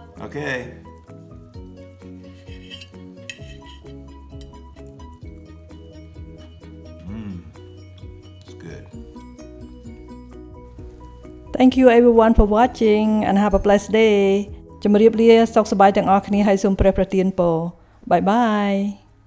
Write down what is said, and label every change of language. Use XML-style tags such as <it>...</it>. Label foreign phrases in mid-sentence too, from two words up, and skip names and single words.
<en>Okay. It's good. Thank you everyone for watching and have a blessed day.</en> <km>ជំរាបលាសុខសប្បាយទាំងអស់គ្នាហើយសូមព្រះប្រទានពរ.</km> <en>Bye bye.</en>